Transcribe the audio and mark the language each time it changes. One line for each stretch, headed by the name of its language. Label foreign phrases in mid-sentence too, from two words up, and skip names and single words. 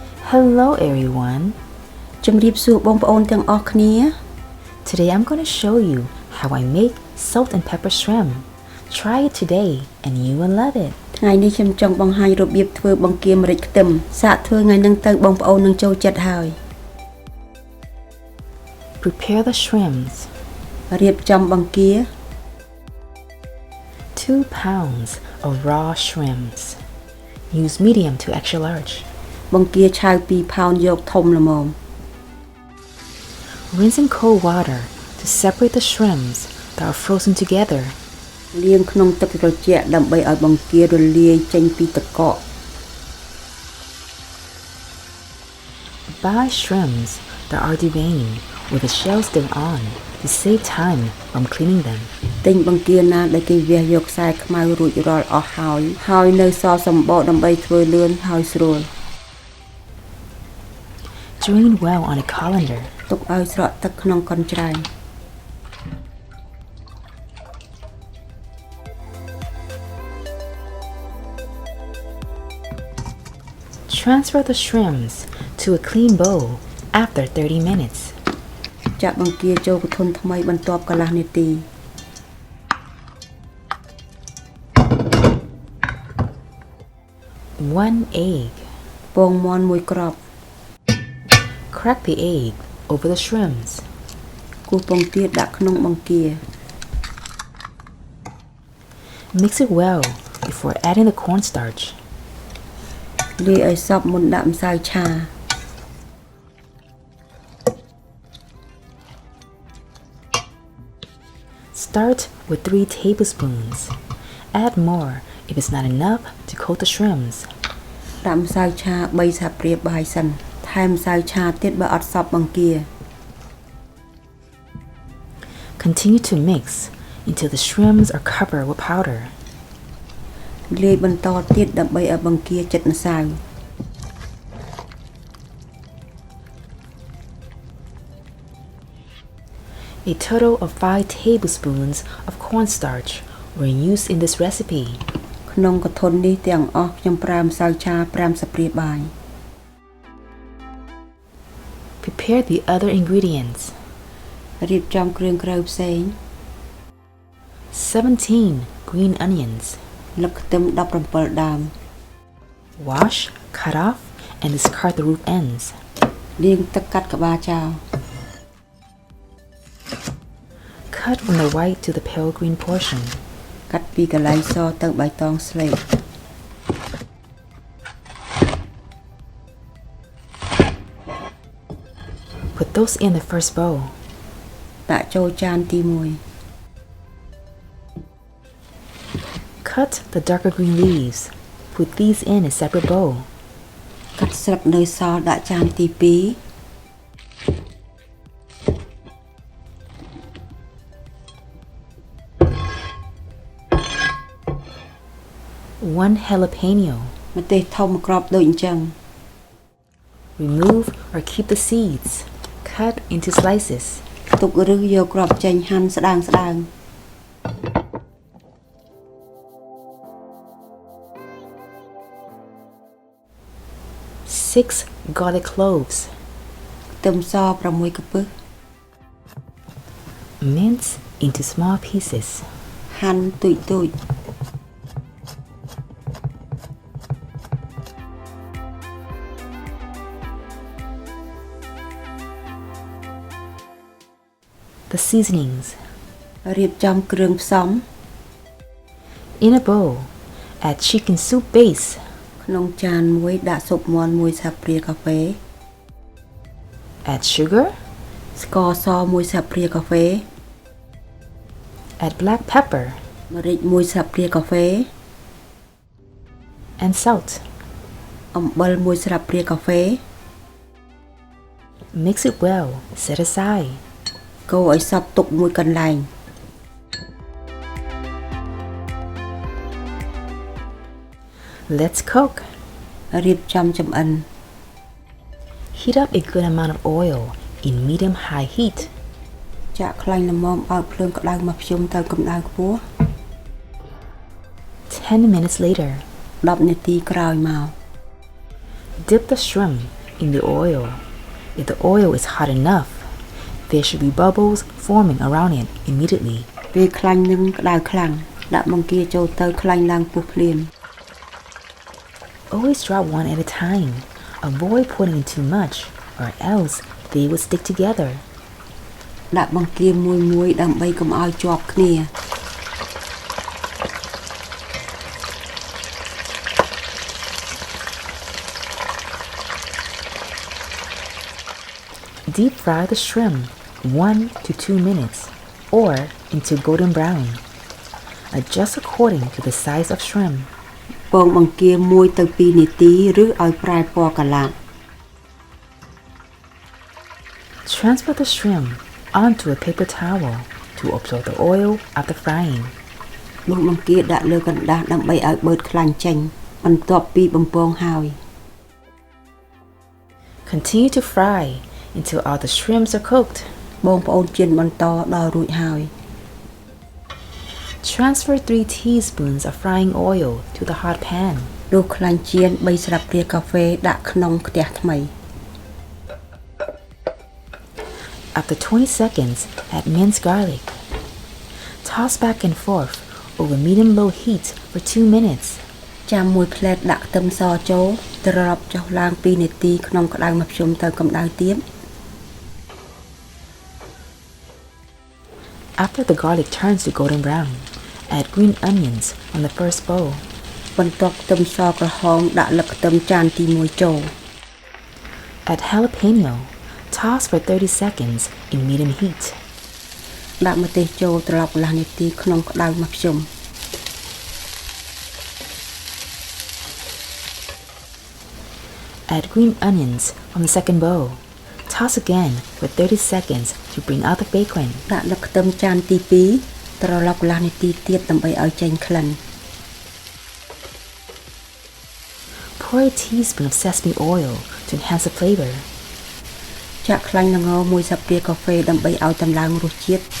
English: Hello everyone.
Khmer: ជំរាបសួរបងប្អូនទាំងអស់គ្នា
English: Today I'm going to show you how I make salt and pepper shrimp. Try it today and you will love it.
Khmer: ថ្ងៃនេះខ្ញុំចង់បង្ហាញរបៀបធ្វើបង្គាម្រេចខ្ទឹមសាកធ្វើថ្ងៃហ្នឹងទៅបងប្អូននឹងចូលចិត្តហើយ
English: Prepare the shrimps.
Khmer: រៀបចំបង្គា
English: 2 pounds of raw shrimps. Use medium to extra large.
Khmer: បង្គាឆៅ2ផោនយកធំល្មម
English: Rinse in cold water to separate the shrimps that are frozen together.
Khmer: លាងក្នុងទឹកត្រជាក់ដើម្បីឲ្យបង្គារលាយចេញពីទឹកកក
English: Buy shrimps that are deveined with the shell still on to save time from cleaning them.
Khmer: ទិញបង្គាណាដែលគេវះយកខ្សែខ្មៅរួចរាល់អស់ហើយនៅសល់សម្បកដើម្បីធ្វើលឿនហើយស្រួល
English: Drain well on a colander.
Khmer: ទុកឲ្យស្រក់ទឹកក្នុងកញ្ច្រែង
English: Transfer the shrimps to a clean bowl after 30 minutes.
Khmer: ចាក់បង្គាចូលកធុនថ្មីបន្ទាប់កន្លះនាទី
English: 1 egg.
Khmer: ពងមាន់1គ្រាប់
English: Crack the egg over the shrimps.
Khmer: គោះពងទាដាក់ក្នុងបង្គា
English: Mix it well before adding the cornstarch.
Khmer: លាយឲ្យសព្វមុនដាក់ម្សៅឆា
English: Start with 3 tablespoons. Add more if it's not enough to coat the shrimps.
Khmer: ដាក់ម្សៅឆា3សហព្រាបាយសិនថែមម្សៅឆាទៀតបើអត់សព្វបង្គា
English: Continue to mix until the shrimps are covered with powder.
Khmer: លាយបន្តទៀតដើម្បីឲ្យបង្គាជិតម្សៅ
English: A total of 5 tablespoons of cornstarch were used in this recipe.
Khmer: ក្នុងកធុននេះទាំងអស់ខ្ញុំប្រើម្សៅឆា5សហព្រាបាយ
English: Prepare the other ingredients.
Khmer: រៀបចំគ្រឿងក្រៅផ្សេង
English: 17 green onions.
Khmer: លឹកខ្ទឹម17ដើម
English: Wash, cut off, and discard the root ends.
Khmer: លាងទឹកកាត់ក្បាលចោល
English: Cut from the white to the pale green portion.
Khmer: កាត់ពីកន្លែងសទៅបៃតងស្លេក
English: Put those in the first bowl.
Khmer: ដាក់ចូលចានទី
English: Cut the darker green leaves. Put these in a separate bowl.
Khmer: 1 កាត់ស្លឹកនៅសល់ដាក់ចានទី
English: 2. 1 jalapeno.
Khmer: ម្ទេសធំ1គ្រាប់ដូចអញ្ចឹង
English: Remove or keep the seeds. Cut into slices.
Khmer: ទុកឬយកគ្រាប់ចេញហាន់ស្ដើង
English: 6 garlic cloves.
Khmer: ខ្ទឹមស6កំពឹស
English: Mince into small pieces.
Khmer: ហាន់ទូច
English: The seasonings.
Khmer: រៀបចំគ្រឿងផ្សំ
English: In a bowl, add chicken soup base.
Khmer: ក្នុងចានមួយដាក់ស៊ុបមាន់1សហព្រាកាហ្វេ
English: Add sugar.
Khmer: ស្ករស1សហព្រាកាហ្វេ
English: Add black pepper
Khmer: ម្រេច1សហព្រាកាហ្វេ
English: and salt.
Khmer: អំបិល1ស្លាបព្រាកាហ្វេ
English: Mix it well. Set aside.
Khmer: កូរឲ្យសព្វទុកមួយកន្លែង
English: Let's cook.
Khmer: រៀបចំចម្អិន
English: Heat up a good amount of oil in medium-high heat.
Khmer: ចាក់ខ្លាញ់ល្មមឲ្យភ្លើងក្តៅមកភ្ជុំទៅកម្ដៅខ្ពស់
English: 10 minutes later.
Khmer: 10នាទីក្រោយមក
English: Dip the shrimp in the oil. If the oil is hot enough, there should be bubbles forming around it immediately.
Khmer: ពេលខ្លាញ់នឹងក្តៅខ្លាំងដាក់បង្គាចូលទៅខ្លាញ់ឡើងពុះភ្លាម
English: Always drop one at a time. Avoid putting in too much, or else they would stick together.
Khmer: ដាក់បង្គាមួយៗដើម្បីកុំឲ្យជាប់គ្នា
English: Deep fry the shrimp 1 to 2 minutes or into golden brown. Adjust according to the size of shrimp.
Khmer: ពងបង្គា1ទៅ2នាទីឬឲ្យប្រែពណ៌កាឡា
English: Transfer the shrimp onto a paper towel to absorb the oil after frying.
Khmer: ដួសបង្គាដាក់លើកណ្ដាស់ដើម្បីឲ្យបឺតខ្លាញ់ចេញបន្ទាប់ពីបំពងហើយ
English: Continue to fry until all the shrimps are cooked.
Khmer: បងប្អូនចៀនបន្តដល់រួចហើយ
English: Transfer 3 teaspoons of frying oil to the hot pan.
Khmer: ដួសខ្លាញ់ចៀន3ស្លាបព្រាកាហ្វេដាក់ក្នុងខ្ទះថ្មី
English: After 20 seconds, add minced garlic. Toss back and forth over medium-low heat for 2 minutes.
Khmer: ចាំមួយផ្លែតដាក់ខ្ទឹមសចូលត្រឡប់ចុះឡើង2នាទីក្នុងក្តៅមធ្យមទៅកម្ដៅទៀត
English: After the garlic turns to golden brown, add green onions on the first bowl.
Khmer: បន្ទាប់ខ្ទឹមសក្រហមដាក់លឹកខ្ទឹមចានទី1ចូល
English: Add jalapeno. Toss for 30 seconds in medium heat.
Khmer: ដាក់ម្ទេសចូលត្រឡប់កន្លះនាទីក្នុងក្តៅមធ្យម
English: Add green onions on the second bowl. Toss again for 30 seconds to bring out the bacon.
Khmer: ដាក់លឹកខ្ទឹមចានទី2ត្រឡប់កន្លះនាទីទៀតដើម្បីឲ្យចេញក្លិន
English: Pour a teaspoon of sesame oil to enhance the flavor.
Khmer: ចាក់ខ្លាញ់ល្ង1ស្លាបព្រាកាហ្វេដើម្បីឲ្យតម្លើងរសជាតិ